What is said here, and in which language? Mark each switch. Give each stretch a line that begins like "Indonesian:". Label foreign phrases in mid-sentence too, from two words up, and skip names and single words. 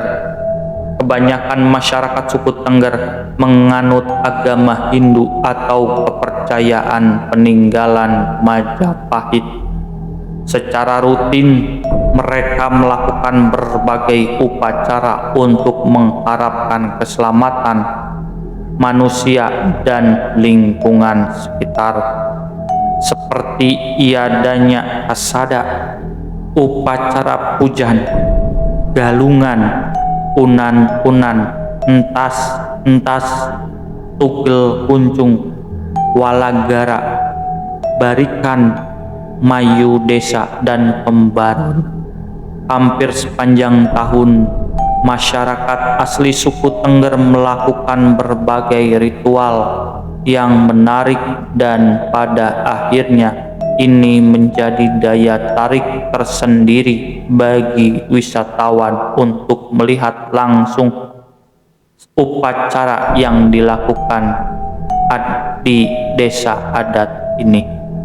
Indonesian: Kebanyakan masyarakat suku Tengger menganut agama Hindu atau kepercayaan peninggalan Majapahit. Secara rutin, mereka melakukan berbagai upacara untuk mengharapkan keselamatan manusia dan lingkungan sekitar, seperti iadanya kasada, upacara pujan, galungan, unan-unan, entas, tugel kuncung, walagara, barikan, mayu desa, dan pembaruan. Hampir sepanjang tahun, masyarakat asli suku Tengger melakukan berbagai ritual yang menarik, dan pada akhirnya ini menjadi daya tarik tersendiri bagi wisatawan untuk melihat langsung upacara yang dilakukan di desa adat ini.